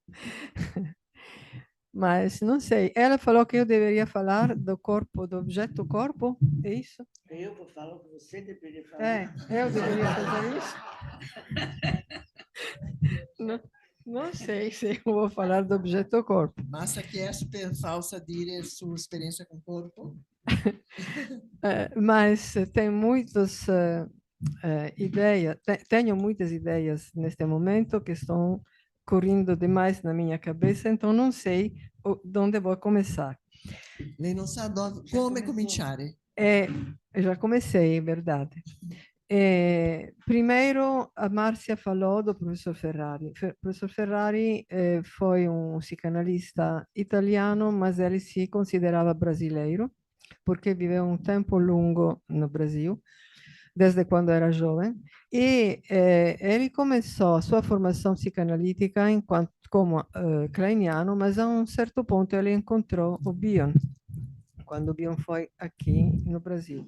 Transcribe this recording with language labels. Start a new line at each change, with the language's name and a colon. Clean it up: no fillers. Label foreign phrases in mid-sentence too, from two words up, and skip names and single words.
Portuguese: Mas não sei. Ela falou que eu deveria falar do corpo, do objeto corpo, é isso? Eu vou falar o que você deveria falar. Eu deveria fazer isso? Não sei se eu vou falar do objeto corpo.
Italian: Márcia chiesto per Fausta dire sua
Portuguese: experiência com o corpo. Mas tem muitas ideias, tenho muitas ideias neste momento que estão correndo demais na minha cabeça, então não sei onde vou começar.
Italian: Lei não sa come cominciare.
Portuguese: Eu já comecei, é verdade. Primeiro, a Márcia falou do professor Ferrari. O professor Ferrari foi um psicanalista italiano, mas ele se considerava brasileiro, porque viveu um tempo longo no Brasil, desde quando era jovem, e ele começou a sua formação psicanalítica como kleiniano, mas a um certo ponto ele encontrou o Bion, quando o Bion foi aqui no Brasil.